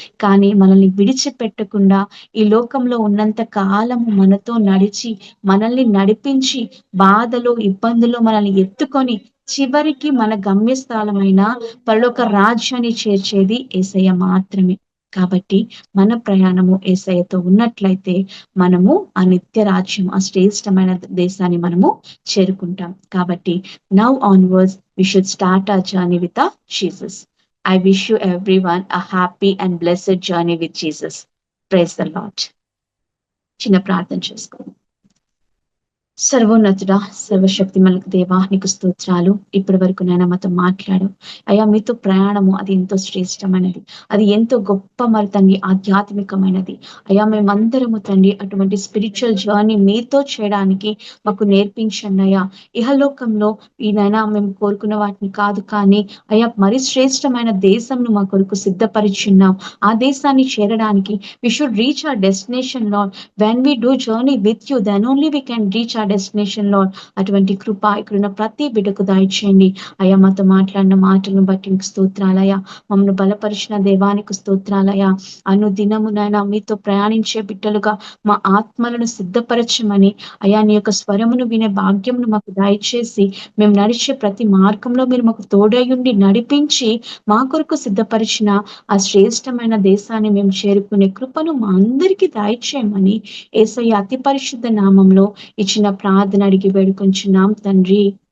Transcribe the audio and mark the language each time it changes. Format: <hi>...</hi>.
<te>కానీ మనల్ని విడిచిపెట్టకుండా ఈ లోకంలో ఉన్నంత కాలము మనతో నడిచి మనల్ని నడిపించి బాధలో ఇబ్బందుల్లో మనల్ని ఎత్తుకొని చివరికి మన గమ్యస్థానమైన పరలోక రాజ్యాన్ని చేర్చేది యేసయ్య మాత్రమే. కాబట్టి మన ప్రయాణము యేసయ్యతో ఉన్నట్లయితే మనము ఆ నిత్య రాజ్యం, ఆ శ్రేష్టమైన దేశాన్ని మనము చేరుకుంటాం.</te> <en>కాబట్టి now onwards we should start our journey with Jesus. I wish you everyone a happy and blessed journey with Jesus. Praise the Lord.</en> <te>చిన్న ప్రార్థన చేసుకోండి. సర్వోన్నతుడా, సర్వశక్తి మనకు దేవా, నీకు స్తోత్రాలు. ఇప్పటి వరకు నేను మాతో మాట్లాడు అయ్యా, మీతో ప్రయాణము అది ఎంతో శ్రేష్టమైనది, అది ఎంతో గొప్ప మరి తండ్రి ఆధ్యాత్మికమైనది. అయ్యా మేమందరము తండ్రి అటువంటి స్పిరిచువల్ జర్నీ మీతో చేయడానికి మాకు నేర్పించండి అయ్యా. ఇహలోకంలో ఈయనైనా మేము కోరుకున్న వాటిని కాదు, కానీ అయ్యా మరి శ్రేష్టమైన దేశంను మా కొరకు సిద్ధపరిచున్నాం. ఆ దేశాన్ని చేరడానికి</te> <en>we should reach our destination, Lord. When we do journey with you, then only we can reach our destination, Lord.</en> <te>అటువంటి కృప ఇక్కడున్న ప్రతి బిడ్డకు దయచేయండి అయ్యా. మాతో మాట్లాడిన మాటలను బట్టి నీకు స్తోత్రాలయ్యా. మమ్మల్ని బలపరిచిన దేవానికి స్తోత్రాలయ్యా. అనుదినమునైనా మీతో ప్రయాణించే బిడ్డలుగా మా ఆత్మలను సిద్ధపరచమని అయ్యా, నీ యొక్క స్వరమును వినే భాగ్యమును మాకు దయచేసి మేము నడిచే ప్రతి మార్గంలో మీరు మాకు తోడయుండి నడిపించి మా కొరకు సిద్ధపరిచిన ఆ శ్రేష్టమైన దేశాన్ని మేము చేరుకునే కృపను మా అందరికీ దయచేయమని యేసయ్య అతి పరిశుద్ధ నామంలో ఇచ్చిన ప్రార్థన అడిగి వేడుకొంచున్నాం తండ్రి.</te>